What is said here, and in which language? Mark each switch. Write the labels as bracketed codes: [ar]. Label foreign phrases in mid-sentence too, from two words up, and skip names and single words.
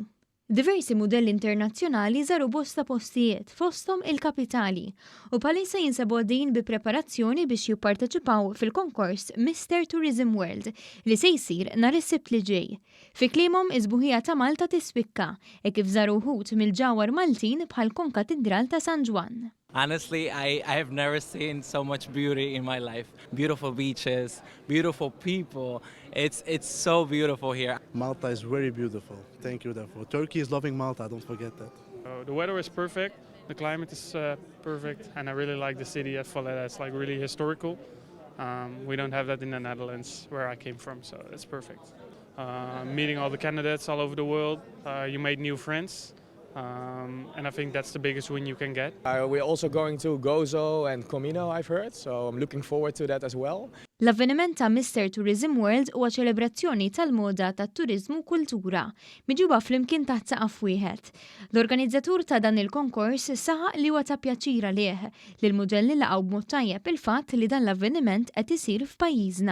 [mt] Diversi mudelli internazzjonali żaru bosta postijiet fosthom il-kapitali u bħalissa jinsabu għaddejjin bi preparazzjoni biex jipparteċipaw fil-konkors Mr. Tourism World li se jsir nhar is-Sibt li ġej. Fi kliemuhom is-sbuħija ta' Malta tispikka kif żaru wħud mill-ġawhar Maltin bħal Kon-Katidral ta' San Ġwann. [en] Honestly, I have never seen so much beauty in my life. Beautiful beaches, beautiful people. It's so beautiful here. Malta is very beautiful. Thank you therefore. Turkey is loving Malta, don't forget that. The weather is perfect, the climate is perfect, and I really like the city at Valletta. It's like really historical. We don't have that in the Netherlands, where I came from, so it's perfect. Meeting all the candidates all over the world, you made new friends. And I think that's the biggest win you can get. We're also going to Gozo and Comino, I've heard, so I'm looking forward to that as well. [mt] L-avveniment ta' Mr. Tourism World huwa ċelebrazzjoni tal-moda tat-turiżmu u kultura miġuba flimkien taħt saqaf wieħed. L-organizzatur ta' dan il-konkors saħaq li huwa ta' pjaċir għalih li l-mudelli laqgħu b'mod tajjeb il-fatt li dan l-avveniment qed isir f'pajjiżna.